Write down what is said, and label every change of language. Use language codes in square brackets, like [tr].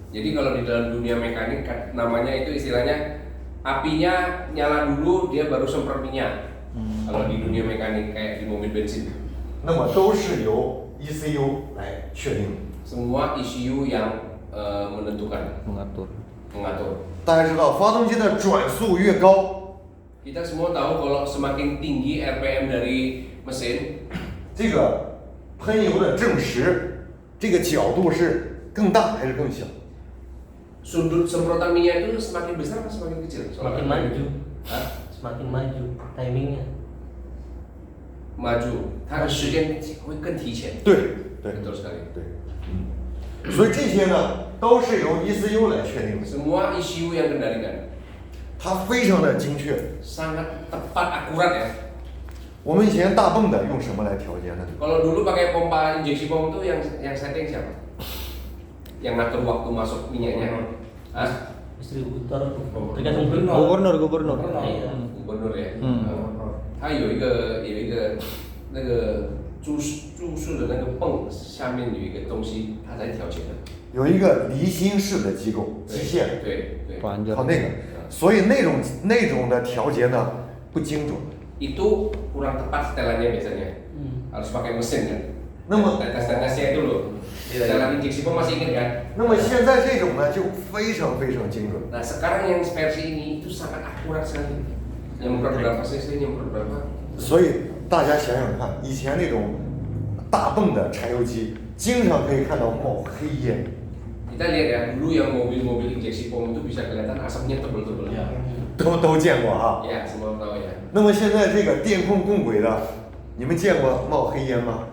[id] Jadi kalau di dalam dunia mekanik namanya itu istilahnya apinya nyala dulu dia baru semprot minyak. Kalau di dunia mekanik kayak di mobil bensin. [zh] 那么都是由 ECU 来确定的。 [id] Semua ECU yang menentukan, mengatur. [zh] 大家知道，发动机的转速越高， [id] Kita semua tahu kalau semakin tinggi RPM dari mesin, [zh] 这个喷油的正时，这个角度是更大还是更小？ [id] sudut semprotan minyak itu semakin besar atau semakin kecil? Semakin maju. Semakin maju timingnya. Maju, [zh] 它的时间会更提前。对对 [id] Betul sekali. [zh] 对，所以这些呢都是由 ECU 来确定的， [id] Semua ECU yang kendalikan. [zh] 它非常的精确。 [id] Sangat tepat, akurat ya. [zh] 我们以前大泵的用什么来调节呢？ [id] Kalau dulu pakai pompa injeksi pom itu yang setting siapa? Yang ngatur waktu masuk minyaknya. Hah? Distributor tergantung gubernur. Iya. Gubernur ya. [zh] 它有一个那个注数的那个泵下面有一个东西，它在调节的。有一个离心式的机构机械，对，靠那个，所以那种的调节呢不精准。 [id] Itu kurang tepat setelannya biasanya. Harus pakai mesin kan. [zh] 那么 [id] Tetes-tetesnya itu loh. Setelan injeksi pom masih ingat kan? [zh] 那么现在这种呢就非常精准。 [id] Nah sekarang yang versi ini itu sangat akurat sekali. Nyemprot berapa cc, nyemprot berapa. [zh] 所以大家想想看，以前那种大泵的柴油机，经常可以看到冒黑烟。 [id] Kita lihat ya, dulu yang mobil-mobil injeksi pom itu bisa kelihatan asapnya tebel-tebel. Ya. [zh] 都见过哈。 [id] Ya, semua tahu ya. [zh] 那么现在这个电控共轨的，你们见过冒黑烟吗？